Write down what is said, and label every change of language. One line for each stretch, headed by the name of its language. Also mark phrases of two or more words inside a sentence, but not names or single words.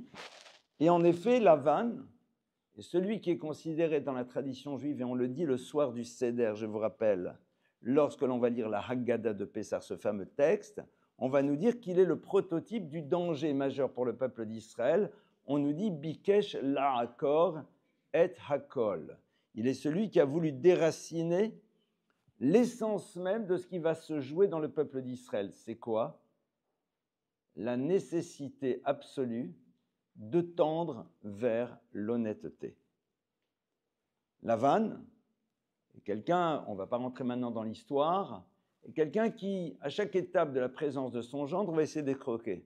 French: Et en effet, Lavan est celui qui est considéré dans la tradition juive, et on le dit le soir du Seder, je vous rappelle, lorsque l'on va lire la Haggadah de Pessah, ce fameux texte, on va nous dire qu'il est le prototype du danger majeur pour le peuple d'Israël. On nous dit «
Hebrew: בקש לעקור את הכל ».
French: Il est celui qui a voulu déraciner l'essence même de ce qui va se jouer dans le peuple d'Israël. C'est quoi? La nécessité absolue de tendre vers l'honnêteté. Lavan est quelqu'un, on ne va pas rentrer maintenant dans l'histoire, est quelqu'un qui, à chaque étape de la présence de son gendre, va essayer d'escroquer.